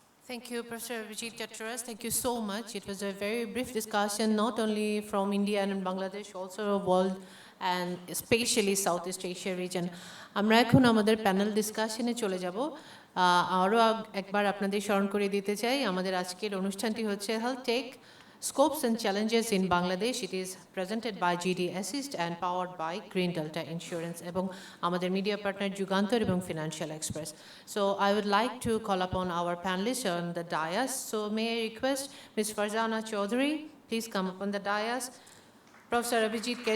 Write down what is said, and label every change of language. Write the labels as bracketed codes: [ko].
[en] Thank you, Professor Vijit Chattoras. Thank you so much. It was a very brief discussion, not only from India and Bangladesh, also world and especially Southeast Asia region. [bn] আমরা এখন আমাদের panel ডিসকাশনে চলে যাব। আরও একবার আপনাদের স্মরণ করে দিতে চাই, আমাদের আজকের অনুষ্ঠানটি হচ্ছে health take [en] Scopes and Challenges in Bangladesh. It is presented by GD Assist and powered by Green Delta Insurance [bn] এবং আমাদের [en] media partner Jugantar এবং Financial Express. So I would like to call upon our panelists on the dais. So may I request Ms. Farzana Chaudhary, please come up on the dais. Professor Abhijit K.